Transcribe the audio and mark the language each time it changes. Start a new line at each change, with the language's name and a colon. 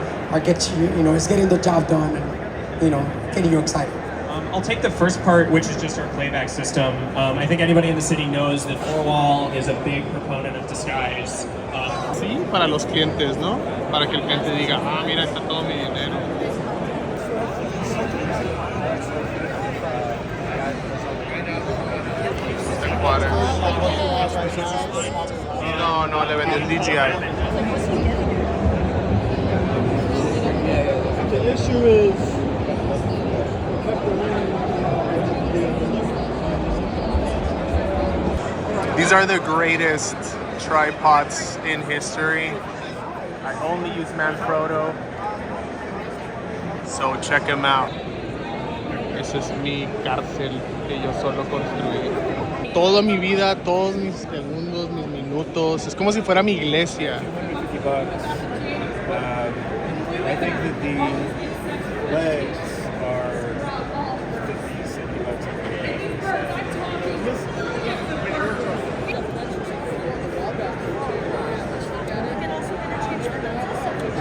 English: Technology gets you, it's getting the job done and, getting you excited. I'll take the first part, which is just our playback system. I think anybody in the city knows that 4Wall is a big proponent of disguise.
Spanish: Sí, para los clientes, ¿no? Para que el cliente diga, ah, mira, está todo mi dinero.
English: Water.
Spanish: No, le vendí el DJI.
English: The issue is these are the greatest tripods in history. I only use Manfrotto, so check them out.
Spanish: Esa es mi cárcel que yo solo construí. Toda mi vida, todos mis segundos, mis minutos, es como si fuera mi iglesia.
English: $50. I think that the legs are 50, $60